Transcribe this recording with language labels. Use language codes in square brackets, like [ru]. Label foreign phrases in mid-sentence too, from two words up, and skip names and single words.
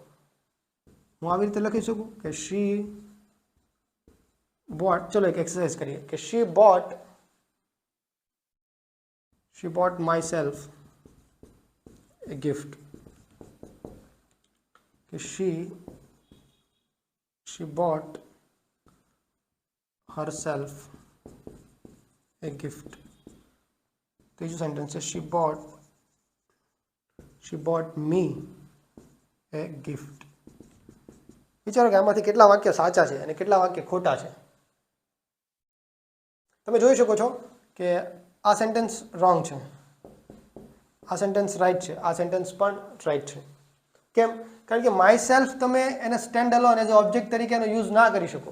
[gu] હું આવી રીતે લખી શકું કે [en] she bought. [gu] ચલો એક એક્સરસાઇઝ કરીએ કે [en] she bought my self a gift. કે she bought herself a gift. [gu] ત્રીજું સેન્ટેન્સ છે [en] she bought me a gift. [gu] વિચારો કે આમાંથી કેટલા વાક્ય સાચા છે અને કેટલા વાક્ય ખોટા છે. તમે જોઈ શકો છો કે આ [en] sentence wrong [gu] છે, આ [en] sentence right [gu] છે, આ [en] sentence પણ right [gu] છે. કેમ? કારણ કે [en] my self [gu] તમે એને [en] stand alone as object [gu] તરીકે એનો યુઝ ના કરી શકો.